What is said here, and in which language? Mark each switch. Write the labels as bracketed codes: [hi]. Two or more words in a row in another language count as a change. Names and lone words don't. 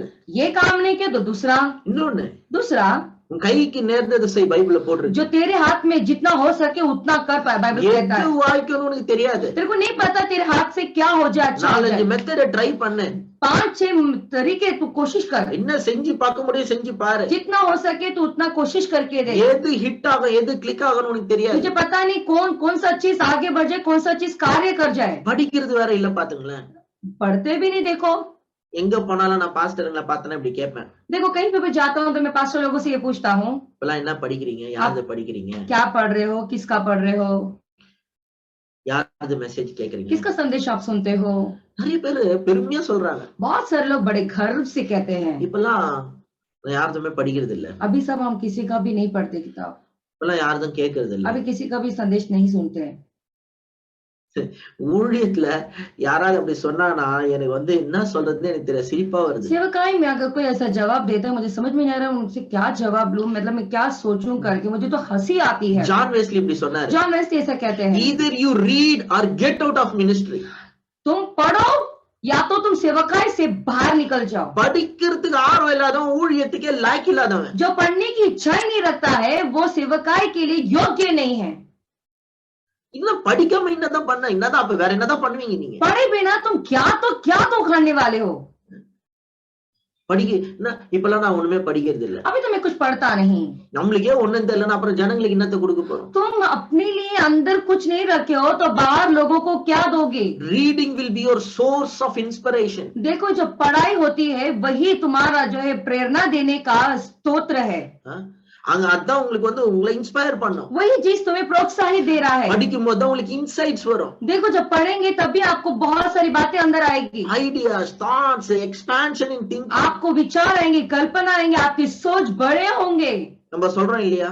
[hi] ये काम नहीं किया तो दूसरा, [ta] இன்னொன்னு [hi] दूसरा [ta] உன் கைக்கு நேர்ந்ததை செய் பைபிள்ல போட்டுருக்கு. [hi] जो तेरे हाथ में जितना हो सके उतना कर पाए, बाइबल कहता [ta] எது [hi] है। [ta] வாய்க்கணும்னு உனக்கு தெரியாது. [hi] तेरे को नहीं पता तेरे हाथ से क्या हो जाए, अच्छा हो 4-5 जाए। [en] method try [ta] பண்ணு, [hi] 5-6 तरीके तू कोशिश कर, [ta] என்ன செஞ்சு பார்க்க முடியும் செஞ்சு பாரு. [hi] जितना हो सके तू उतना कोशिश करके दे। [ta] எது ஹிட் ஆகும் எது கிளிக் ஆகணும் உனக்கு தெரியாது. [hi] मुझे पता नहीं कौन कौन सा चीज आगे बढ़ जाए, कौन सा चीज कार्य कर जाए। [ta] படிக்கிறது வேற இல்ல பாத்துங்களேன். [hi] पढ़ते भी नहीं। देखो [ta] எங்க போனாலும் நான் பாஸ்டர்ங்களை பார்த்தேன்னா இப்படி கேட்பேன், [hi] देखो कहीं पे भी जाता हूँ तो मैं पास्टर लोगों से ये पूछता हूँ, [ta] இப்பெல்லாம் என்ன படிக்கிறீங்க, யாரது படிக்கிறீங்க, [hi] क्या पढ़ रहे हो, किसका पढ़ रहे हो, [ta] யாரது மெசேஜ் கேக்குறீங்க. [hi] किसका संदेश आप सुनते हो। [ta] நிறைய பேரு பெருமையா சொல்றாங்க, [hi] बहुत सारे लोग बड़े गर्व से कहते हैं [ta] இப்பெல்லாம் நான் யாருதுமே படிக்கிறது இல்ல, [hi] अभी सब हम किसी का भी नहीं पढ़ते किताब, [ta] இப்பெல்லாம் யாரதும் கேட்கறது இல்ல. [hi] अभी किसी का भी संदेश नहीं सुनते हैं। [ta] ஊழியத்துல யாராவது அப்படி சொன்னானா எனக்கு வந்து என்ன சொல்றதுன்னு எனக்கு தெரியல, சிரிப்பா வருது. [hi] सेवकाई में अगर कोई ऐसा जवाब देता है मुझे समझ में नहीं आ रहा उनसे क्या जवाब लूं, मतलब मैं क्या सोचूं करके मुझे तो हंसी आती है। [ta] ஜான் வெஸ்லி இப்படி சொன்னாரு, [hi] जॉन वेस्ली ऐसा कहते हैं, [en] either you read or get out of ministry. [hi] तुम पढ़ो या तो तुम सेवकाई से बाहर निकल जाओ। [ta] படிக்கிறதுக்கு ஆர்வம் இல்லாதவன் ஊழியத்துக்கே லாய்க்கு இல்லாதவன். [hi] जो पढ़ने की इच्छा ही नहीं रखता है वो सेवकाई के लिए योग्य नहीं है। [ta] இன்னும் படிக்காம என்னதான் பண்ண, என்னதான் அப்ப வேற என்னதான் பண்ணுவீங்க நீங்க? [hi] पढ़े बिना तुम क्या तो खाने वाले हो। [ta] இப்பெல்லாம் நான் ஒண்ணுமே படிக்கிறது இல்ல, [hi] अभी तो मैं कुछ पढ़ता नहीं। [ta] நம்மளுக்கே ஒண்ணும் தெரியலன்னா அப்புறம் ஜனங்களுக்கு என்னத்தை கொடுக்க போறோம்? [hi] तुम अपने लिए अंदर कुछ नहीं रखे हो तो बाहर लोगों को क्या दोगे। [en] Reading will be your source of inspiration. [hi] देखो जो पढ़ाई होती है वही तुम्हारा जो है प्रेरणा देने का स्तोत्र है। [ta] அங்க அதான் உங்களுக்கு வந்து உங்களை இன்ஸ்பயர் பண்ணும். [hi] वही चीज तुम्हें प्रोत्साहित दे रहा है। [ta] படிக்கும் போது தான் உங்களுக்கு இன்சைட்ஸ் வரும். [hi] देखो जब पढ़ेंगे तभी आपको बहुत सारी बातें अंदर आएगी, [en] ideas, thoughts, expansion in thinking. [hi] आपको विचार आएंगे, कल्पना आएंगे, आपकी सोच बड़े होंगे। [ta] நம்ம சொல்றோம் இல்லையா,